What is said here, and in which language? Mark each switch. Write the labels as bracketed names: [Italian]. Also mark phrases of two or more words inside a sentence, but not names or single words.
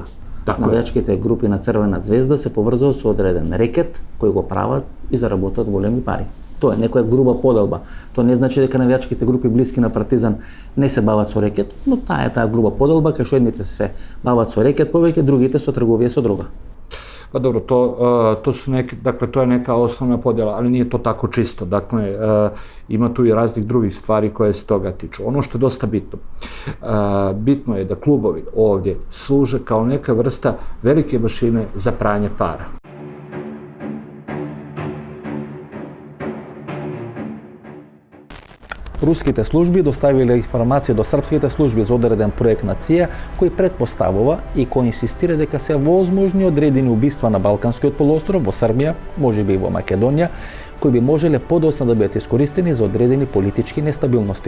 [Macedonian] Навијачките групи на Црвена звезда се поврзуваат со одреден рекет кој го прават и заработат големи пари. Тоа е некоја груба поделба. Тоа не значи дека навијачките групи блиски на Партизан не се бават со рекет, но таа е таа груба поделба кај што едните се бават со рекет повеќе, другите со трговија со дрога. [Serbian] Pa dobro, to su neke, dakle, to je neka osnovna podjela, ali nije to tako čisto. Dakle, ima tu i raznih drugih stvari koje se toga tiču. Ono što je dosta bitno, bitno je da klubovi ovdje služe kao neka vrsta velike mašine za pranje para. [Macedonian] Руските служби доставиле информација до српските служби за одреден проект на ЦИЕ кој претпоставува и кој инсистира дека се возможни одредени убиства на Балканскиот полуостров, во Србија, можеби и во Македонија, кои би можеле подоцна да бидат искористени за одредени политички нестабилности.